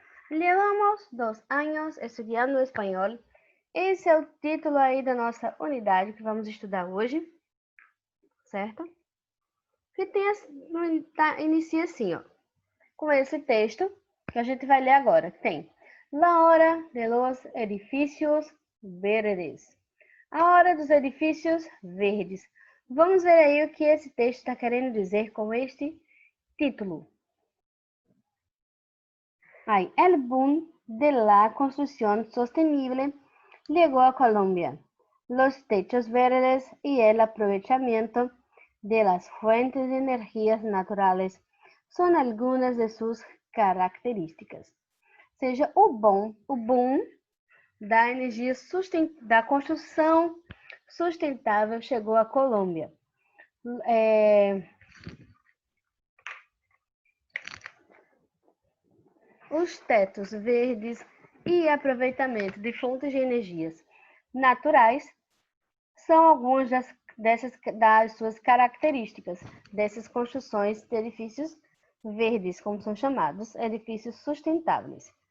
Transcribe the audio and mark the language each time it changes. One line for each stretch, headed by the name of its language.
Portuguese: Llevamos 2 anos estudando espanhol. Esse é o título aí da nossa unidade que vamos estudar hoje, certo? Que inicia assim, ó, com esse texto que a gente vai ler agora.
Spanish: Tem La hora de los edificios verdes.
Portuguese: A hora dos edifícios verdes. Vamos ver aí o que esse texto está querendo dizer com este título.
Spanish: Aí, el boom de la construcción sostenible llegó a Colombia. Los techos verdes y el aprovechamiento de las fuentes de energías naturales son algunas de sus características.
Portuguese: Ou seja, o boom da energia da construção sustentável chegou à Colômbia. Os tetos verdes e aproveitamento de fontes de energias naturais são algumas das suas características dessas construções de edifícios verdes, como são chamados, edifícios sustentáveis.